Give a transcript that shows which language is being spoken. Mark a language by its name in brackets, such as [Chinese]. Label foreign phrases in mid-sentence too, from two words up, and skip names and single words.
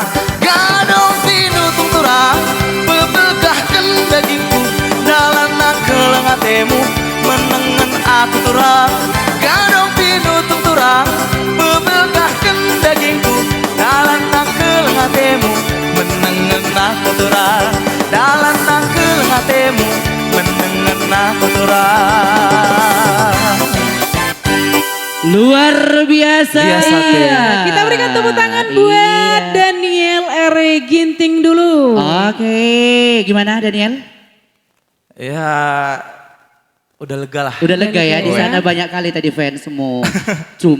[Batak Karo] Gadong pinutung turang, bebegahkan dagingku, dalam keleng atemu, menengen ati turang. Gadong pinutung turang, bebegahkan dagingku, dalam keleng atemu, menengen aku turang. Dalam keleng atemu, menengen aku turang. [Indonesian] Luar biasa. Kita berikan tepuk tangan buat Daniel R. Ginting dulu. Oke, gimana Daniel? Ya udah lega lah. Udah lega ya, di lega ya. sana banyak kali tadi fans semua.